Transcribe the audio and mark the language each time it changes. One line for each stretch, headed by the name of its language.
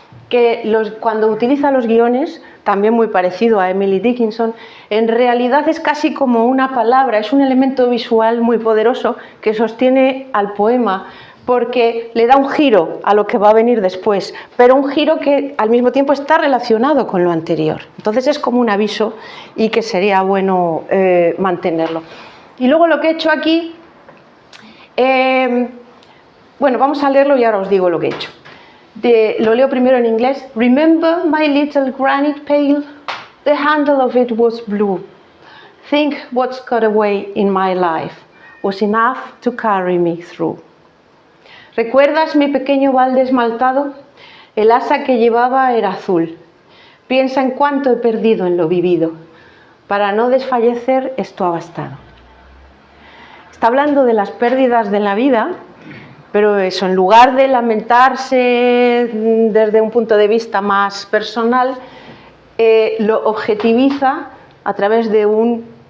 Spanish: que cuando utiliza los guiones, también muy parecido a Emily Dickinson, en realidad es casi como una palabra, es un elemento visual muy poderoso que sostiene al poema, porque le da un giro a lo que va a venir después, pero un giro que al mismo tiempo está relacionado con lo anterior. Entonces es como un aviso y que sería bueno mantenerlo. Y luego lo que he hecho aquí, bueno, vamos a leerlo y ahora os digo lo que he hecho. Lo leo primero en inglés.
English: Remember my little granite pail? The handle of it was blue. Think what's got away in my life was enough to carry me through.
Spanish: ¿Recuerdas mi pequeño balde esmaltado? El asa que llevaba era azul. Piensa en cuánto he perdido en lo vivido. Para no desfallecer, esto ha bastado. Está hablando de las pérdidas de la vida, pero eso, en lugar de lamentarse desde un punto de vista más personal, lo objetiviza a través de un